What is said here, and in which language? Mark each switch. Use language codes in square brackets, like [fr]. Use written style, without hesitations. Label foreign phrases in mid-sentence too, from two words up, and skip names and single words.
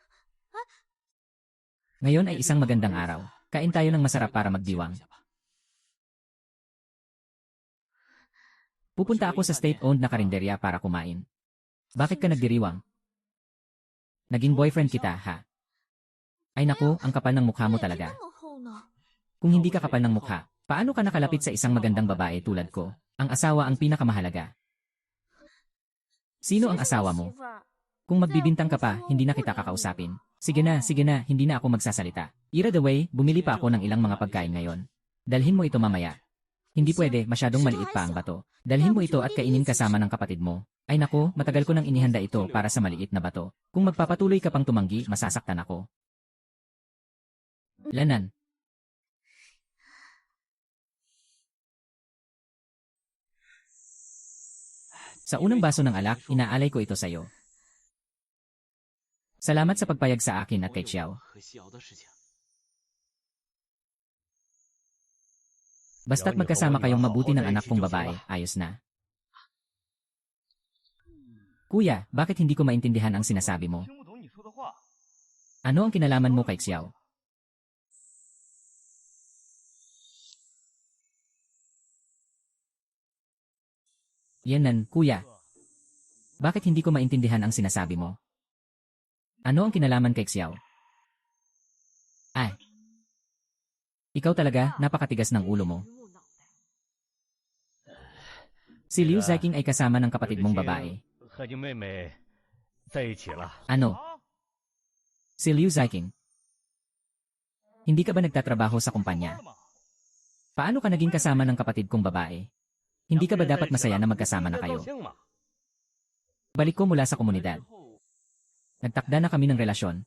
[tl] Ngayon ay isang magandang araw. Kain tayo ng masarap para magdiwang. [zh] 下吧。 [tl] Pupunta ako sa state-owned na karinderya para kumain. Bakit ka nagdiriwang? Naging boyfriend kita, ha? Ay naku, ang kapal ng mukha mo [zh] 脸皮 [tl] talaga. [zh] 那么厚呢？ [tl] Kung hindi ka kapal ng mukha, paano ka nakalapit sa isang magandang babae tulad ko? Ang asawa ang pinakamahalaga. Sino ang [zh] 谁是 [tl] asawa [zh] 我 [tl] mo? [zh] 媳妇儿？ [tl] Kung magbibintang ka pa, hindi na kita kakausapin. Sige na, hindi na ako magsasalita. [en] Ira the way, [tl] bumili pa ako ng ilang mga pagkain ngayon. Dalhin mo ito mamaya. Hindi pwede, masyadong maliit pa ang bato. Dalhin mo ito at kainin kasama ng kapatid mo. Ay nako, matagal ko nang inihanda ito para sa maliit na bato. Kung magpapatuloy ka pang tumanggi, masasaktan ako. Lanan. Sa unang baso ng alak, inaalay ko ito sa'yo. Salamat sa pagpayag sa akin at kay Xiao. [zh] 和西瑶的事情。 [tl] Basta't magkasama kayong mabuti ng anak kong babae, ayos na. Kuya, bakit hindi ko maintindihan ang sinasabi mo? [zh] 听不懂你说的话。 [tl] Ano ang kinalaman mo kay Xiao? Yanan, kuya. Bakit hindi ko maintindihan ang sinasabi mo? Ano ang kinalaman kay Xiao? Ay. Ikaw talaga, napakatigas ng ulo mo. Si Liu Ziqing ay kasama ng kapatid mong babae. [zh] 和你妹妹在一起了。 [tl] Ano? [zh] 啊， [tl] Si Liu Ziqing. Hindi ka ba nagtatrabaho sa kumpanya? [zh] 了吗？ [tl] Paano ka naging kasama ng kapatid kong babae? Hindi ka ba dapat masaya na magkasama na kayo? Balik ko mula sa komunidad. Nagtakda na kami ng relasyon.